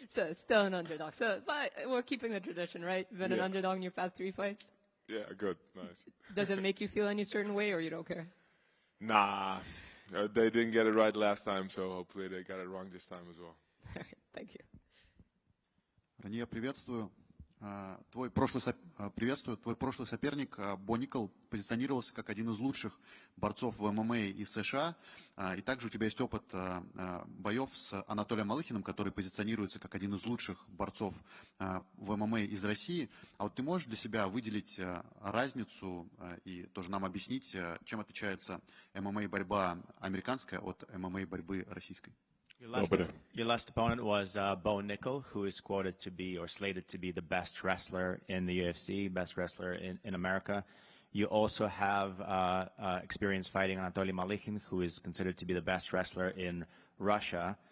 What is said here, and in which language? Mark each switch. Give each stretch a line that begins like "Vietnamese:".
English: So, still an underdog. So, but we're keeping the tradition, right? Been an underdog in your past 3 fights? Yeah, good. Nice. Does it make you feel any certain way, or you don't care? Nah. They didn't get it right last time, so hopefully they got it wrong this time as well. All right, thank you.
Russian: Рене, приветствую. Твой прошлый соперник Бо Никл позиционировался как один из лучших борцов в ММА из США. И также у тебя есть опыт боев с Анатолием Малыхиным, который позиционируется как один из лучших борцов в ММА из России. А вот ты можешь для себя выделить разницу и тоже нам объяснить, чем отличается ММА-борьба американская от ММА-борьбы российской?
English: Your last opponent was Bo Nickel, who is quoted to be, or slated to be, the best wrestler in the UFC, best wrestler in America. You also have experience fighting Anatoly Malykhin, who is considered to be the best wrestler in Russia.